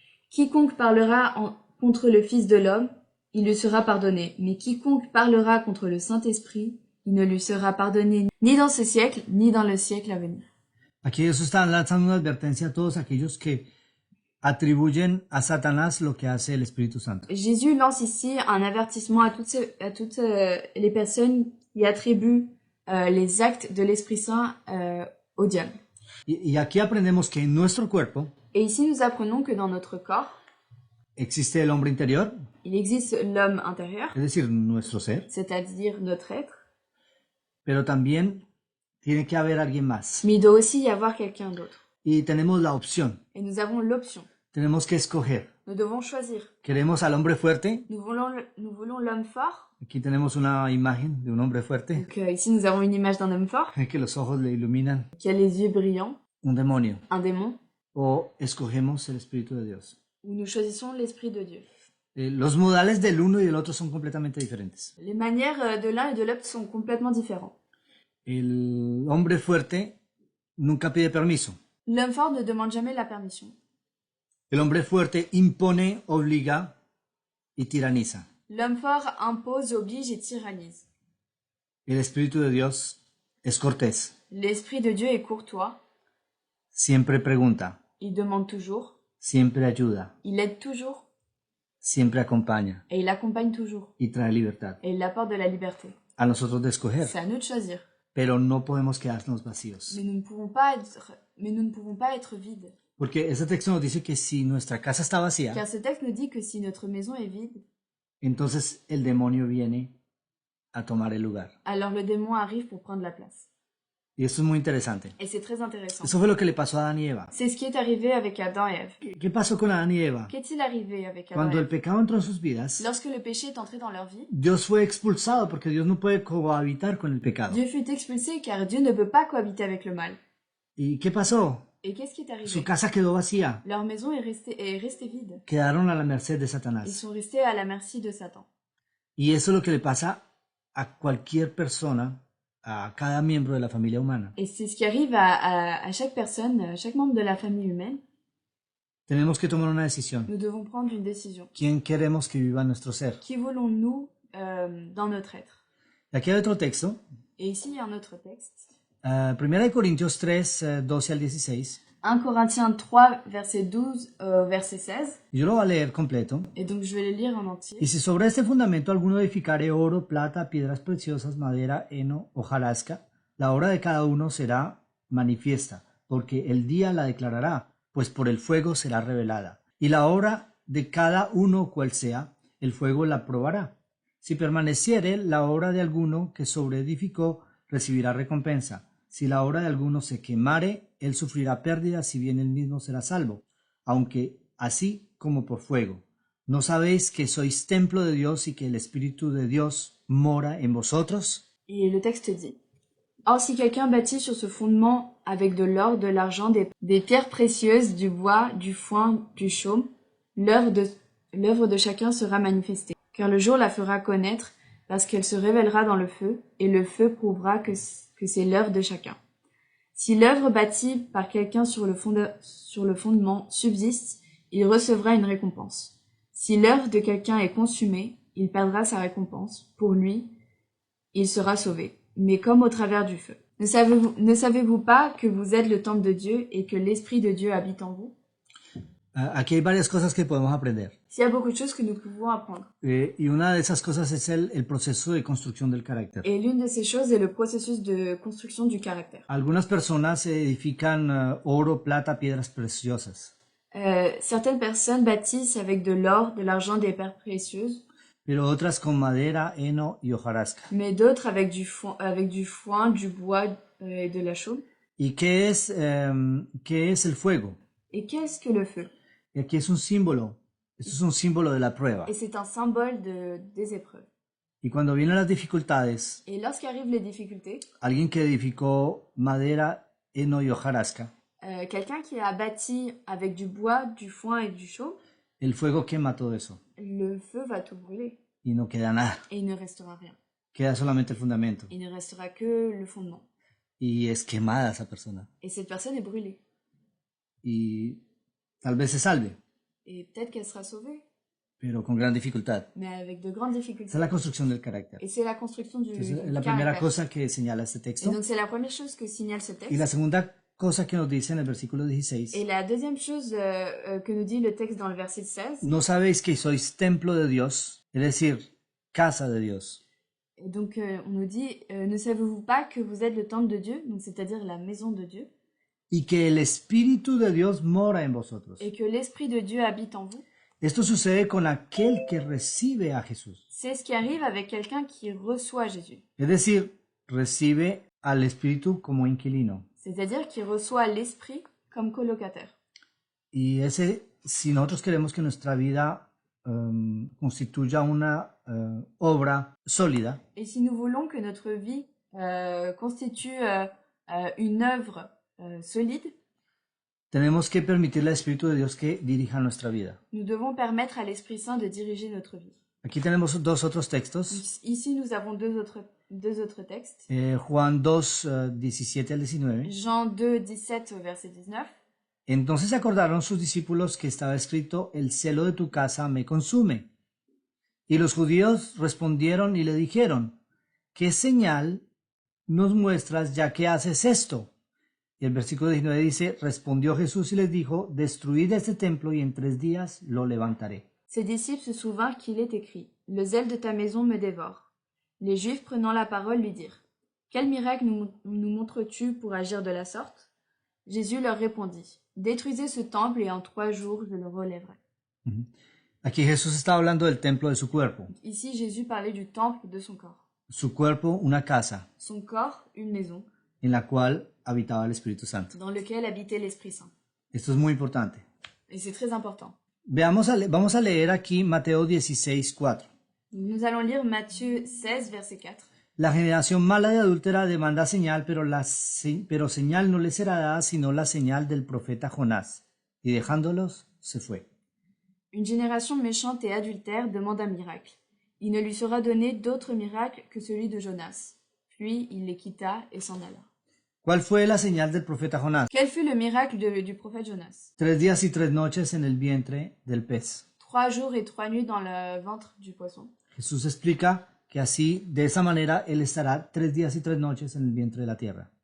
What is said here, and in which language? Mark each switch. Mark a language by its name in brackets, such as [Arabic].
[French] Quiconque parlera contre le Fils de l'homme, il lui sera pardonné, mais quiconque parlera contre le Saint-Esprit, il ne lui sera pardonné ni dans ce siècle, ni dans le siècle à venir. [Spanish] Aquí Jesús está lanzando una advertencia a todos aquellos que atribuyen a Satanás lo que hace el Espíritu Santo. [French] Jésus lance ici un avertissement à toutes les personnes qui attribuent les actes de l'Esprit Saint au diable. [Spanish] Y aquí aprendemos que en nuestro cuerpo [French] Et ici nous apprenons que dans notre corps, [Spanish] existe el hombre interior, [French] il existe l'homme intérieur, [Spanish] es decir, nuestro ser, [French] c'est-à-dire notre être, [Spanish] pero también tiene que haber alguien más. [French] mais il doit aussi y avoir quelqu'un d'autre. [Spanish] Y tenemos la opción, [French] Et nous avons l'option. [Spanish] tenemos que escoger. [French] Nous devons choisir. [Spanish] ¿Queremos al hombre fuerte? [French] Nous voulons l'homme fort. [Spanish] Aquí tenemos una imagen de un hombre fuerte, [French] Donc ici nous avons une image d'un homme fort [Spanish] que los ojos le iluminan. [French] qui a les yeux brillants. [Spanish] un demonio [French] un démon, [Spanish] o escogemos el Espíritu de Dios. [French] ou nous choisissons l'Esprit de Dieu. [Spanish] Los modales del uno y del otro son completamente diferentes. [French] Les manières de l'un et de l'autre sont complètement différentes. [Spanish] El hombre fuerte nunca pide permiso. [French] L'homme fort ne demande jamais la permission. [Spanish] El hombre fuerte impone, obliga y tiraniza. [French] L'homme fort impose, oblige et tyrannise. [Spanish] El Espíritu de Dios es cortés. [French] L'Esprit de Dieu est courtois. [Spanish] Siempre pregunta, [French] Il demande toujours. [Spanish] siempre ayuda, [French] Il aide toujours. [Spanish] siempre acompaña [French] Et il accompagne toujours. [Spanish] y trae libertad. [French] Et il apporte de la liberté. [Spanish] A nosotros de escoger, [French] C'est à nous de choisir. [Spanish] pero no podemos quedarnos vacíos. [French] Mais nous ne pouvons pas être vides. [Spanish] Porque este texto nos dice que si nuestra casa está vacía, [French] Car ce texte nous dit que si notre maison est vide, [Spanish] entonces el demonio viene a tomar el lugar. [French] alors le démon arrive pour prendre la place. [Spanish] Y esto es muy interesante. [French] Et c'est très intéressant. [Spanish] Eso fue lo que le pasó a Adán y Eva. [French] C'est ce qui est arrivé avec Adam et Ève. [Spanish] ¿Qué pasó con Adán y Eva? [French] Qu'est-il arrivé avec Adam [Spanish] Cuando [French] et [Spanish] el [French] Ève? [Spanish] pecado entró en sus vidas, [French] Lorsque le péché est entré dans leur vie, [Spanish] Dios fue expulsado porque Dios no puede cohabitar con el pecado. [French] Dieu fut expulsé car Dieu ne peut pas cohabiter avec le mal. [Spanish] ¿Y qué pasó? [French] Et qu'est-ce qui est arrivé? [Spanish] Su casa quedó vacía. [French] Leur maison est restée vide. [Spanish] Quedaron a la merced de [French] Ils [Spanish] Satanás. [French] sont restés à la merci de Satan. [Spanish] Y eso es lo que le pasa a cualquier persona, a cada miembro de la familia humana. [French] Et c'est ce qui arrive à chaque personne, à chaque membre de la famille humaine. [Spanish] Tenemos que tomar una decisión. [French] Nous devons prendre une décision. [Spanish] ¿Quién queremos que viva nuestro ser? [French] Qui voulons-nous dans notre être? [Spanish] Y aquí hay otro texto. [French] Et ici, il y a un autre texte. [Spanish] 1 Corintios 3, 12 al 16. [French] 1 Corinthiens 3, verset 12 verset 16. [Spanish] Y yo lo voy a leer completo. [French] Et donc, je vais le lire en entier. [Spanish] Y si sobre este fundamento alguno edificare oro, plata, piedras preciosas, madera, heno, hojarasca, la obra de cada uno será manifiesta, porque el día la declarará, pues por el fuego será revelada. Y la obra de cada uno cual sea, el fuego la probará. Si permaneciere la obra de alguno que sobreedificó, recibirá recompensa. Si la obra de alguno se quemare, él sufrirá pérdida, si bien él mismo será salvo, aunque así como por fuego. ¿No sabéis que sois templo de Dios y que el Espíritu de Dios mora en vosotros? [French] Et le texte dit: Or, si quelqu'un bâtit sur ce fondement avec de l'or, de l'argent, des pierres précieuses, du bois, du foin, du chaume, l'œuvre de chacun sera manifestée. Car le jour la fera connaître, parce qu'elle se révélera dans le feu, et le feu prouvera que c'est l'œuvre de chacun. Si l'œuvre bâtie par quelqu'un sur le fondement subsiste, il recevra une récompense. Si l'œuvre de quelqu'un est consumée, il perdra sa récompense. Pour lui, il sera sauvé, mais comme au travers du feu. Ne savez-vous pas que vous êtes le temple de Dieu et que l'Esprit de Dieu habite en vous? [Spanish] Aquí hay varias cosas que podemos aprender. [French] Il y a beaucoup de choses que nous pouvons apprendre. [Spanish] Y una de esas cosas es el proceso de construcción del carácter. [French] Et l'une de ces choses est le processus de construction du caractère. [Spanish] Algunas personas edifican oro, plata, piedras preciosas. [French] Certaines personnes bâtissent avec de l'or, de l'argent, des pierres précieuses. [Spanish] Pero otras con madera, heno y hojarasca. [French] Mais d'autres avec du foin, du bois et de la chaume. [Spanish] ¿Y qué es el fuego? [French] Et qu'est-ce que le feu? [Spanish] Y aquí es un símbolo. Esto es un símbolo de la prueba. [French] Et c'est un symbole des épreuves. [Spanish] Y cuando vienen las dificultades, [French] Et lorsqu'arrivent les difficultés, [Spanish] alguien que edificó madera, heno y hojarasca, [French] quelqu'un qui a bâti avec du bois, du foin et du chaume, [Spanish] el fuego quema todo eso [French] le feu va tout brûler. [Spanish] y no queda nada. [French] Et il ne restera rien. [Spanish] Queda solamente el fundamento. [French] Il ne restera que le fondement. [Spanish] Y es quemada esa persona. [French] Et cette personne est brûlée. [Spanish] Y tal vez se salve, [French] Et peut-être qu'elle sera sauvée, [Spanish] pero con gran dificultad. [French] mais avec de grandes [Spanish] Esa [French] difficultés. [Spanish] es la construcción del carácter. [French] Et c'est la construction du [Spanish] Es la [French] caractère. [Spanish] primera cosa que señala este [French] Et [Spanish] texto. [French] donc c'est la première chose que signale ce texte. [Spanish] Y la segunda cosa que nos dice en el versículo 16. [French] Et la deuxième chose que nous dit le texte dans le verset 16, [Spanish] ¿No sabéis que sois templo de Dios? Es decir, casa de Dios. [French] et donc on nous dit, ne savez-vous pas que vous êtes le temple de Dieu, donc c'est-à-dire la maison de Dieu, [Spanish] Y que el Espíritu de Dios mora en vosotros. [French] et que l'Esprit de Dieu habite en vous? [Spanish] Esto sucede con aquel que recibe a Jesús. [French] C'est ce qui arrive avec quelqu'un qui reçoit Jésus, [Spanish] Es decir, recibe al Espíritu como inquilino. [French] c'est-à-dire qui reçoit l'Esprit comme colocataire. [Spanish] Y si nosotros queremos que nuestra vida constituya una obra sólida, [French] Et si nous voulons que notre vie constitue une œuvre solide, [Spanish] Tenemos que permitirle al Espíritu de Dios que dirija nuestra vida. [French] Nous devons permettre à l'Esprit Saint de diriger notre vie. [Spanish] Aquí tenemos dos otros textos. [French] Ici, nous avons deux autres textes. [Spanish] Juan 2, 17 al 19. [French] Jean 2, 17 au verset 19. [Spanish] Entonces acordaron sus discípulos que estaba escrito, el celo de tu casa me consume. Y los judíos respondieron y le dijeron, ¿qué señal nos muestras ya que haces esto? Y el versículo 19 dice, respondió Jesús y les dijo, destruid este templo y en 3 días lo levantaré. [French] Ses disciples se souvinrent qu'il est écrit, le zèle de ta maison me dévore. Les Juifs prenant la parole lui dirent, quel miracle nous montres-tu pour agir de la sorte? Jésus leur répondit, détruisez ce temple et en 3 jours je le relèverai. [Spanish] Aquí Jesús está hablando del templo de su cuerpo. [French] Ici, Jésus parlait du temple de son corps. [Spanish] Su cuerpo, una casa, [French] Son corps, une maison, [Spanish] en la cual habitaba el Espíritu Santo. [French] dans lequel habitait l'Esprit Saint. [Spanish] Esto es muy importante. [French] Et c'est très important. [Spanish] Vamos a leer aquí Mateo 16, 4. [French] Nous allons lire Matthieu 16, verset 4. [Spanish] La generación mala y adúltera demanda señal, pero señal no le será dada sino la señal del profeta Jonás. Y dejándolos, se fue. [French] Une génération méchante et adultère demande un miracle. Il ne lui sera donné d'autre miracle que celui de Jonas. Puis il les quitta et s'en alla. [Spanish] ¿Cuál fue la señal del profeta Jonás? [French] Quel fut le miracle du prophète Jonas? [Spanish] 3 días y 3 noches en el vientre del pez. [French] 3 jours et 3 nuits dans le ventre du poisson. [Spanish] Jesús explica que así, de esa manera, él estará 3 días y 3 noches en el vientre de la tierra.